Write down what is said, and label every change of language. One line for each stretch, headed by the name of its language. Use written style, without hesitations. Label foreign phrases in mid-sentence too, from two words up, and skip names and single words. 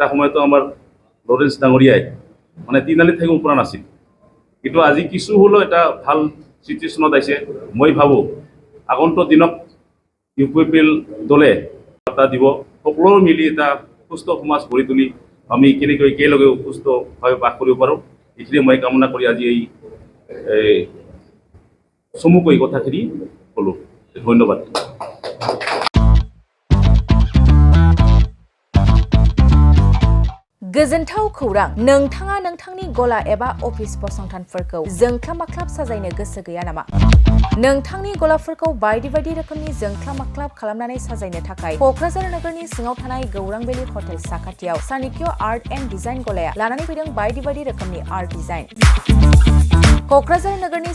Assamese: সময়তো আমাৰ লৰেন্স ডাঙৰীয়াই মানে তিনিআলিত থাকিব পৰা নাছিল কিন্তু আজি কিছু হ'লেও এটা ভাল চিটুৱেশ্যনত আহিছে মই ভাবোঁ আগন্তুক দিনত UPPL দলে বাৰ্তা দিব সকলোৱে মিলি এটা সুস্থ সমাজ গঢ়ি তুলি আমি কেনেকৈ একেলগে সুস্থভাৱে বাস কৰিব পাৰোঁ এইখিনি মই কামনা কৰি আজি এই চমুকৈ কথাখিনি ক'লোঁ ধন্যবাদ
Bodo: गोजोनथाव खौरां नोंथाङा नोंथांनि गला एबा अफिस फसंथानफोरखौ जोंख्लाब-माख्लाब साजायनो गोसो गैया नामा? नोंथांनि गलाफोरखौ बायदि बायदि रोखोमनि जोंख्लाब-माख्लाब खालामनानै साजायनो थाखाय क'क्राझार नोगोरनि सिङाव थानाय गौरां भेलि हटेल साखाथियाव चाणक्य आर्ट एन्ड डिजाइन गलाया लानानै फैदों बायदि बायदि रोखोमनि आर्ट डिजाइन क'क्राझार नोगोरनि